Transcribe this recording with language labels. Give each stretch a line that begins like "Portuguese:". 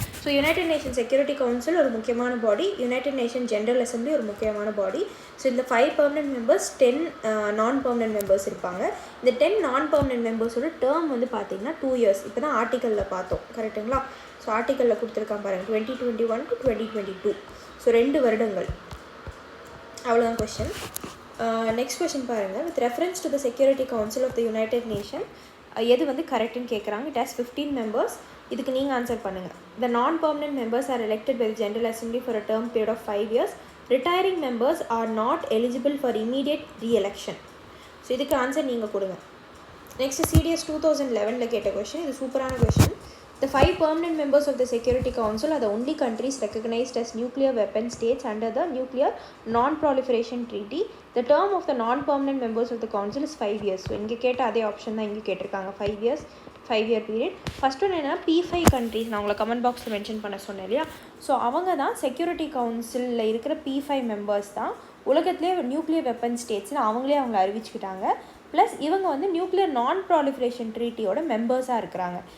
Tamil: So United Nations Security Council ஒரு முக்கியமான பாடி, United Nations General Assembly ஒரு முக்கியமான பாடி. ஸோ இந்த 5 permanent members, 10 non-permanent members இருப்பாங்க. இந்த 10 non-permanent members-ஓட டேர்ம் வந்து பார்த்தீங்கன்னா 2 years. இப்போ தான் ஆர்டிக்கலில் பார்த்தோம், கரெக்டுங்களா? ஸோ ஆர்டிக்கலில் கொடுத்துருக்கான் பாருங்கள், 2021 to 2022. ஸோ 2 வருடங்கள். அவ்வளோதான் கொஷின். நெக்ஸ்ட் கொஷின் பாருங்கள்.
English: with reference to the security council of the united nation
Tamil: எது வந்து கரெக்டுன்னு கேட்குறாங்க.
English: It has 15 members.
Tamil: இதுக்கு நீங்கள் ஆன்சர் பண்ணுங்கள்.
English: The non permanent members are elected by the general assembly for a term period of 5 years. Retiring members are not eligible for immediate reelection.
Tamil: So இதுக்கு answer நீங்கள் கொடுங்க. நெக்ஸ்ட் CDS 2011 கேட்ட கொஷின். இது சூப்பரான question.
English: The 5 permanent members of the Security Council are the only countries recognized as nuclear weapon states under the Nuclear Non-Proliferation Treaty. The term of the non-permanent members of the Council is 5 years.
Tamil: So இங்கே கேட்ட அதே option தான் இங்கே கேட்டிருக்காங்க, 5 years, 5-year period. First ஒன்று என்னன்னா P5 countries, நான் உங்களை கமெண்ட் பாக்ஸில் மென்ஷன் பண்ண சொன்னேன் இல்லையா? ஸோ அவங்க தான் செக்யூரிட்டி கவுன்சிலில் இருக்கிற P5 members தான் உலகத்திலே நியூக்ளியர் வெப்பன் ஸ்டேட்ஸ்னு அவங்களே அறிவிச்சுக்கிட்டாங்க. ப்ளஸ் இவங்க வந்து நியூக்ளியர் நான் ப்ராலிஃபரேஷன் ட்ரீட்டியோட மெம்பர்ஸாக இருக்கிறாங்க.